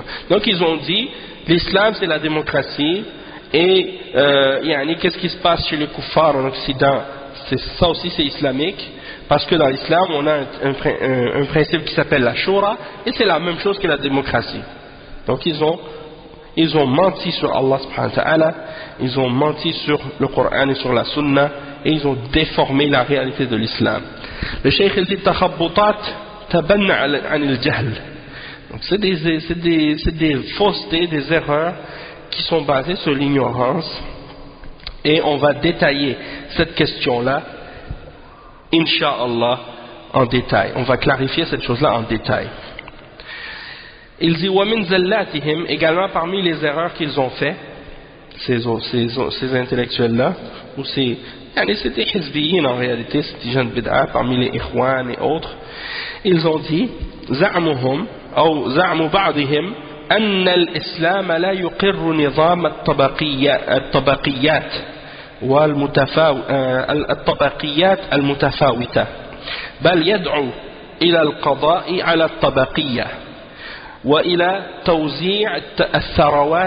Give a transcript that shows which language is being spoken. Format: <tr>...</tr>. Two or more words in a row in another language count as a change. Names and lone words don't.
<fr>Donc ils ont dit l'islam c'est la démocratie et qu'est-ce qui se passe chez les kuffars en Occident, ça aussi c'est islamique, parce que dans l'islam on a un principe qui s'appelle la shura et c'est la même chose que la démocratie. Donc ils ont menti sur Allah</fr> <ar>سبحانه وتعالى,</ar> <fr>ils ont menti sur le Coran et sur la Sunna, et ils ont déformé la réalité de l'islam. Le cheikh il dit</fr> <ar>تخبطات تبنى عن الجهل.</ar> <fr>Donc c'est des faussetés, des erreurs qui sont basées sur l'ignorance, et on va détailler cette question-là, Inch'Allah, en détail. On va clarifier cette chose-là en détail. Il dit</fr> <ar>وَمِنْ زَلَّاتِهِمْ,</ar> <fr>également parmi les erreurs qu'ils ont fait, ces intellectuels-là, ou c'est des hizbiyin en réalité, c'est des gens de bid'a, parmi les ikhwan et autres, ils ont dit</fr> <ar>زعمهم أو زعم بعضهم أن الإسلام لا يقر نظام الطبقيات الطبقيات المتفاوتة بل يدعو إلى القضاء على الطبقية وإلى توزيع الثروات</ar>